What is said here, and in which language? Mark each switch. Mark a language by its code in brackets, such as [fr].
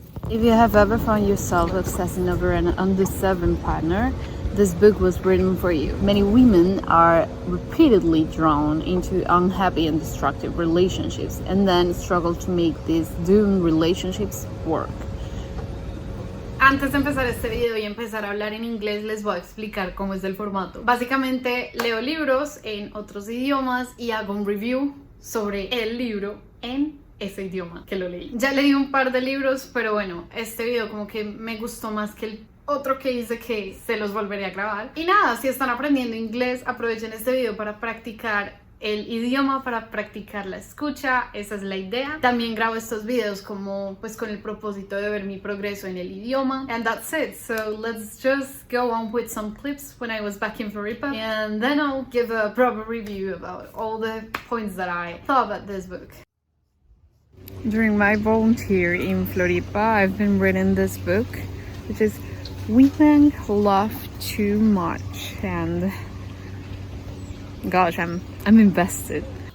[en] If you have ever found yourself obsessing over an undeserving partner, this book was written for you. Many women are repeatedly drawn into unhappy and destructive relationships and then struggle to make these doomed relationships work. [es] Antes de empezar este video y empezar a hablar en inglés, les voy a explicar cómo es el formato. Básicamente leo libros en otros idiomas y hago un review sobre el libro en ese idioma que lo leí. Ya leí un par de libros, pero bueno, este video como que me gustó más que el otro que hice, que se los volveré a grabar. Y nada, si están aprendiendo inglés, aprovechen este video para practicar el idioma, para practicar la escucha. Esa es la idea. También grabo estos videos como pues con el propósito de ver mi progreso en el idioma. [en] And that's it. So let's just go on with some clips when I was back in Floripa, and then I'll give a proper review about all the points that I thought about this book. During my volunteer in Floripa, I've been reading this book, which is Women Love Too Much, and gosh, I'm invested.